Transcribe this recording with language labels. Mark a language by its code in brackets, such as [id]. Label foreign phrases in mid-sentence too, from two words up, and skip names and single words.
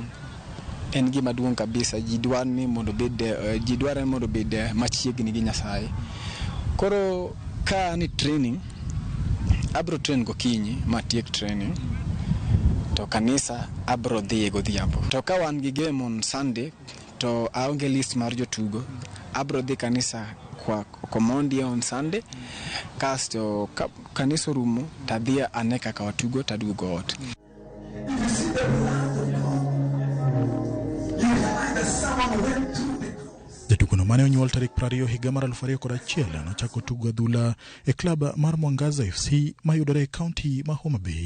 [luo] En gima duong' kabisa. Ji dwaro ni mondo bed machiegni gi Nyasaye. Koro ka ni training, abro train gokinyi matiek training, to kanisa abro dhi godhiambo. To ka wan gi [en] game on Sunday, [luo] to aonge list mar jotugo, abro dhi kanisa kwa komondi [en] on Sunday, [luo] kasto kanisa rumo, tadhi ane kaka watugo tadugo ot. Jatugono mane onyuol tarik 20 higa mar 2001 nochako tugo adhula e klab mar Mwangaza FC mayudore e kaunti ma Homa Bay.